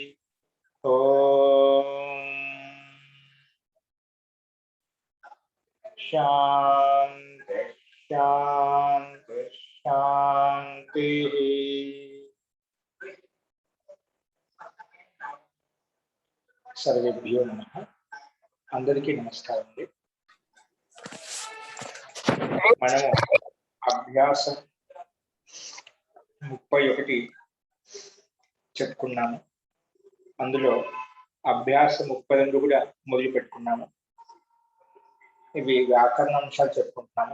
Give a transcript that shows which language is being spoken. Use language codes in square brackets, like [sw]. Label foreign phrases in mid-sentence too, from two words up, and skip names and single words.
[sa] ओम शांति शांति शांति। सर्वेभ्यो नमः। [te] అందరికీ నమస్కారం। మనము అభ్యాసం 31 చెప్పుకున్నాము. అందులో అభ్యాసం 32 కూడా మొదలు పెట్టుకున్నాము. ఇవి వ్యాకరణ అంశాలు చెప్పుకుంటున్నాము.